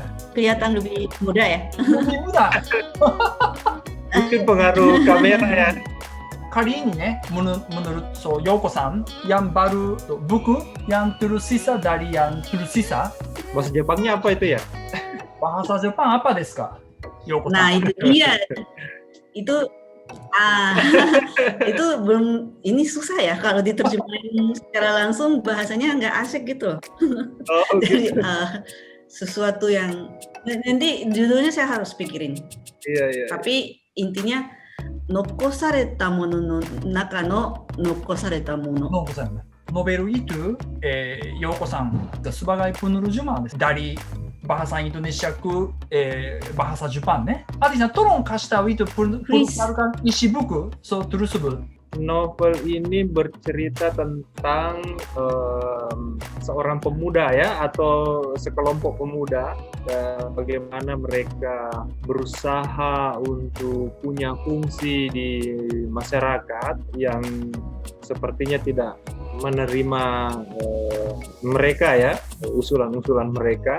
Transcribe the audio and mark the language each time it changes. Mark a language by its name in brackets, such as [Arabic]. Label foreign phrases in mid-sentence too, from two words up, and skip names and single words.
[Indonesian] Kelihatan lebih muda ya? Lebih muda. Mungkin pengaruh kamera ya. Kali ini menurut Yoko-san yang baru buku yang tersisa dari yang tersisa. Bahasa Jepangnya apa itu ya? Bahasa Jepang apa [Japanese] ですか? [Indonesian] Yoko-san. Nah itu dia. Itu belum, ini susah ya kalau diterjemahin secara langsung, bahasanya nggak asik gitu. Jadi sesuatu yang nanti judulnya saya harus pikirin. Iya. Tapi intinya [Japanese] 残されたものの中の残されたもの. [Indonesian] Novel itu Yoko-san sebagai penerjemah dari bahasa Indonesia ke bahasa Jepang ne. Adi-san tolong kasih tahu itu perkenalkan isi buku tersebut. Novel ini bercerita tentang seorang pemuda ya, atau sekelompok pemuda, bagaimana mereka berusaha untuk punya fungsi di masyarakat yang sepertinya tidak menerima mereka ya, usulan-usulan mereka.